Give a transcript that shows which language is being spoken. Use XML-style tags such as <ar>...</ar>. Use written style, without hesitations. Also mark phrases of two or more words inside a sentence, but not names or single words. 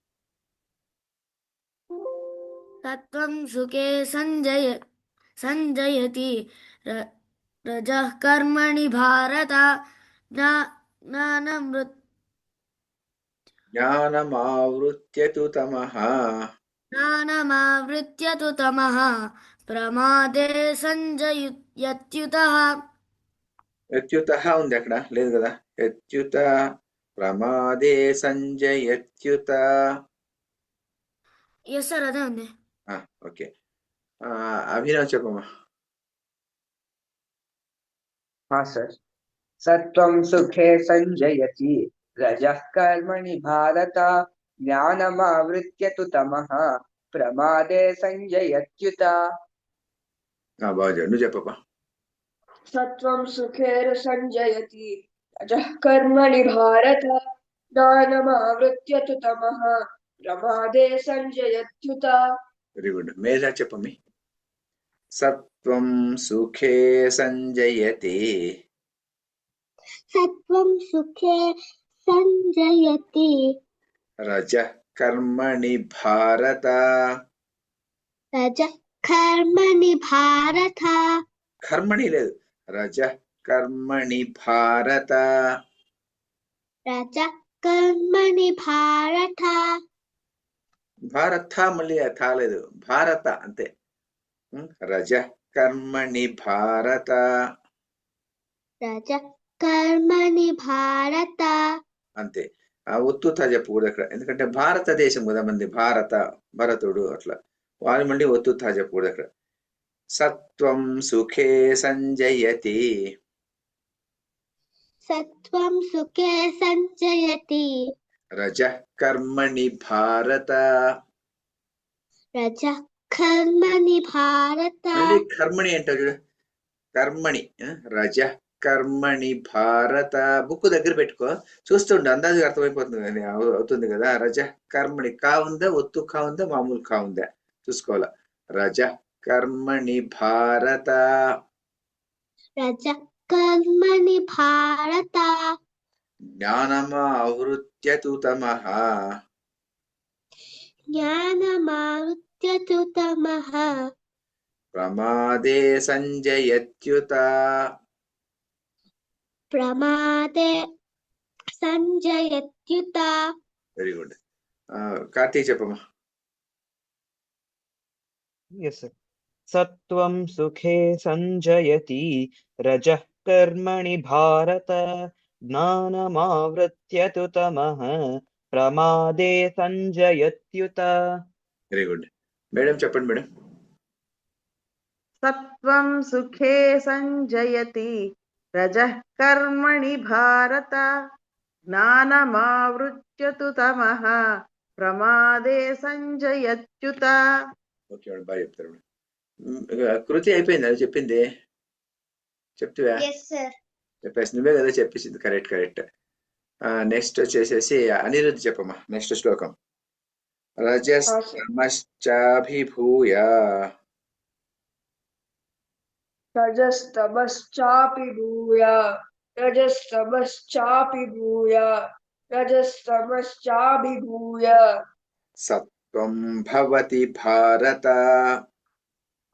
<sa>सत्त्वं सुखे सञ्जयति रजः कर्मणि भारत ज्ञानमावृत्य तु तमः ज्ञानमावृत्य तु तमः प्रमादे सञ्जयत्युतः</sa> <te>యత్యుతః ఉంది అక్కడ లేదు కదా</te> <sa>యత్యుత ప్రమాదే సంజయత్యుత</sa> <en>yes sir</en> <te>అదే ఉంది ఓకే అభినవ్ చెప్పమ్మా</te> <sa>हाँ सर सत्त्वं सुखे सञ्जयति रजः कर्मणि भारत ज्ञानमावृत्य तु तमः प्रमादे सञ्जयत्युत</sa> <te>బాగా నువ్వు చెప్పమ్మా</te> <sa>सत्त्वं सुखेर सञ्जयति रजः कर्मणि भारत ज्ञानमावृत्य तु तमः प्रमादे सञ्जयत्युत</sa> <en>very good</en> <te>మేధా చెప్పమ్మి</te> <sa>సత్వం సుఖే సంజయతి सत्त्वं सुखे सञ्जयति రజః కర్మణి భారత रजः कर्मणि भारत</sa> <te>కర్మణి లేదు</te> <sa>రజః కర్మణి భారత रजः कर्मणि भारत</sa> <te>భారత మళ్ళీ తాలేదు భారత అంతే</te> <sa>రజః కర్మణి భారత रजः कर्मणि भारत</sa> <te>అంతే ఒత్తుతా చెప్పకూడదు అక్కడ ఎందుకంటే భారతదేశం కదా మంది భారత భరతుడు అట్లా వాళ్ళు మళ్ళీ ఒత్తుతా చెప్పకూడదు అక్కడ</te> <sa>సత్వం సుఖే సంజయతి सत्त्वं सुखे सञ्जयति రజః కర్మణి భారత रजः कर्मणि भारत</sa> <te>మళ్ళీ కర్మణి అంటావు చూడు</te> <sa>కర్మణి రజః కర్మణి భారత</sa> <te>బుక్ దగ్గర పెట్టుకో చూస్తుండే అందాజుగా అర్థమైపోతుంది అవుతుంది కదా</te> <sa>రజః కర్మణి</sa> <te>కా ఉందా ఒత్తు కా ఉందా మామూలు కా ఉందా చూసుకోవాలా</te> <sa>రజః కర్మణి భారత रजः कर्मणि भारत జ్ఞానమావృత్య తు తమః ज्ञानमावृत्य तु तमः ప్రమాదే సంజయత్యుత प्रमादे सञ्जयत्युत</sa> <en>very good</en> <te>కార్తీక్ చెప్పమ్మా</te> <en>yes sir</en> <sa>सत्त्वं सुखे सञ्जयति रजः कर्मणि भारत ज्ञानमावृत्य तु तमः प्रमादे सञ्जयत्युत</sa> <en>very good</en> <te>మేడం చెప్పండి మేడం</te> <sa>सत्त्वं सुखे सञ्जयति रजः कर्मणि भारत ज्ञानमावृत्य तु तमः प्रमादे सञ्जयत्युत</sa> <te>ఓకే మేడం బాగా చెప్తారు మేడం కృతి అయిపోయింది అది చెప్పింది చెప్తావా</te> <en>yes sir</en> <te>చెప్పేసి నువ్వే కదా చెప్పేసింది కరెక్ట్ నెక్స్ట్ వచ్చేసేసి అనిరుద్ధ్ చెప్పమ్మా నెక్స్ట్ శ్లోకం రజస్తమశ్చాభిభూయ</te> <sa>रजस्तमश्चापि भूय रजस्तमश्चापि भूय रजस्तमश्चाभिभूय సత్వం భవతి భారత</sa>